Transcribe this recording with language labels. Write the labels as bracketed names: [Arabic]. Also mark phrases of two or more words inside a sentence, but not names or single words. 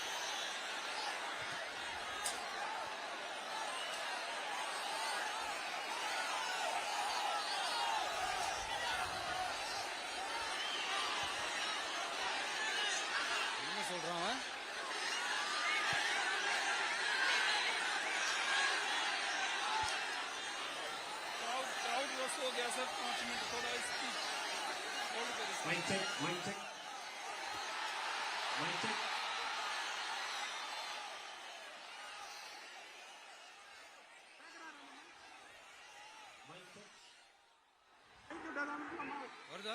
[Tamil] என்ன சொல்றான்? [Hindi] हो गया सर, 5 मिनट थोड़ा इसकी होल्ड करिए। [English] mic check, mic check, mic check. [Tamil] வருதா?